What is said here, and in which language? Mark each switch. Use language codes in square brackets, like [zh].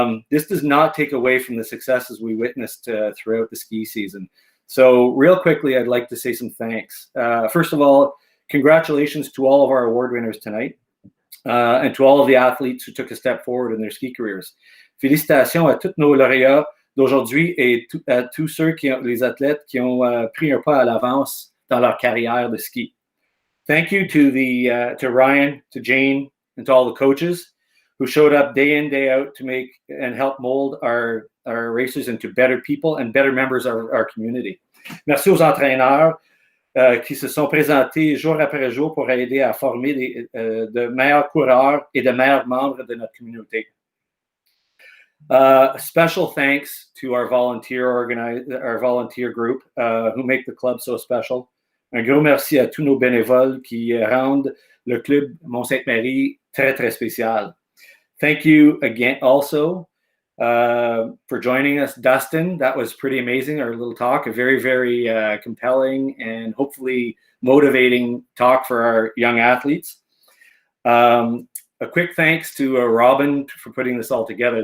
[en] This does not take away from the successes we witnessed throughout the ski season. So real quickly, I'd like to say some thanks. First of all, congratulations to all of our award winners tonight, and to all of the athletes who took a step forward in their ski careers. [fr] Félicitations à tous nos lauréats d'aujourd'hui et à tous ceux les athlètes qui ont pris un pas à l'avance dans leur carrière de ski. [en] Thank you to Ryan, to Jane, and to all the coaches who showed up day in, day out to make and help mold our racers into better people and better members of our community. [fr] Merci aux entraîneurs qui se sont présentés jour après jour pour aider à former de meilleurs coureurs et de meilleurs membres de notre communauté. [en] Special thanks to our volunteer group who make the club so special. [fr] Un gros merci à tous nos bénévoles qui rendent le club Mont Ste-Marie très, très spécial. [en] Thank you again also for joining us, Dustin. That was pretty amazing, our little talk, a very, very compelling and hopefully motivating talk for our young athletes. A quick thanks to Robin for putting this all together.